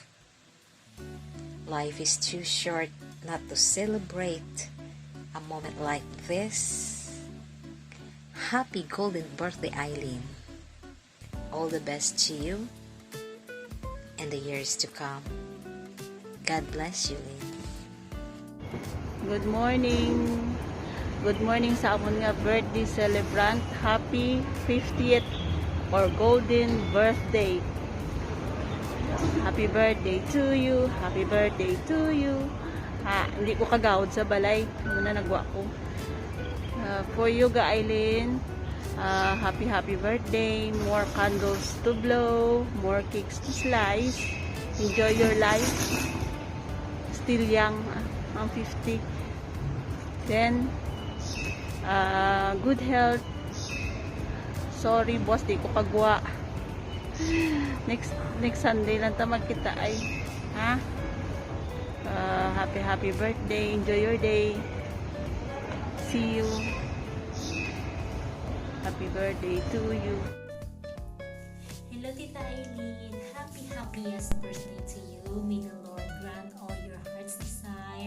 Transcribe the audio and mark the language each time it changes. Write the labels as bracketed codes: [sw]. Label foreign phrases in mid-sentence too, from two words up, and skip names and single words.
[en] Life is too short not to celebrate a moment like this. Happy golden birthday, Eileen. All the best to you and the years to come. God bless you, Lynn. Good morning. Good morning [hil] sa amon nga [en] birthday celebrant. Happy 50th or golden birthday. Happy birthday to you. Happy birthday to you. [hil] Hindi ko kagawad sa balay. Muna nagwa ko. [en] For you, Eileen, happy birthday. More candles to blow. More cakes to slice. Enjoy your life. Still young. I'm 50. Then, good health. Sorry, [hil] boss, di ko pagwa. Next Sunday lang ta magkita ay. Ha? [en] Happy birthday. Enjoy your day. See you. Happy birthday to you. Hello, Tita Eileen. Happiest birthday to you. May the Lord grant all your heart's desire.